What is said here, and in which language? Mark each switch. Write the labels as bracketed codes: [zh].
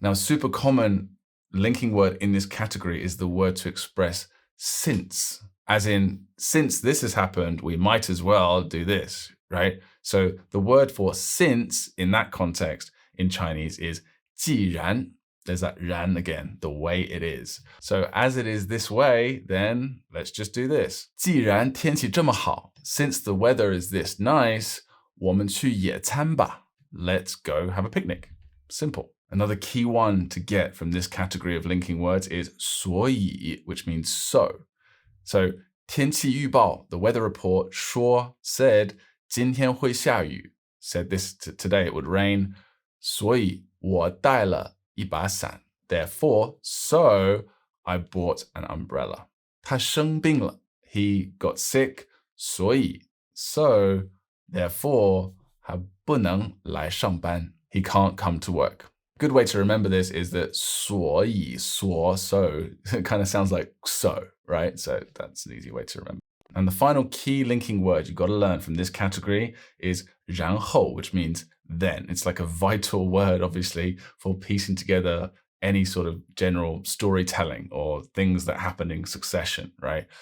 [en] Now, a super common linking word in this category is the word to express since, as in, since this has happened, we might as well do this, right? So the word for since in that context in Chinese is 既然. There's that 然 again, the way it is. So as it is this way, then let's just do this. [zh] 既然天气这么好, since the weather is this nice, 我们去野餐吧. [en] Let's go have a picnic. Simple. Another key one to get from this category of linking words is 所以, which means so. So 天气预报, the weather report, 说 said, 今天会下雨, said this today it would rain. [zh] 所以我带了一把伞. [en] Therefore, so I bought an umbrella. [zh] 他生病了, he got sick. 所以 so therefore 他不能来上班. [en] He can't come to work. Good way to remember this is that 所以 so it kind of sounds like so, right? So that's an easy way to remember. And the final key linking word you've got to learn from this category is 然后, which means then. It's like a vital word, obviously, for piecing together any sort of general storytelling or things that happen in succession, right?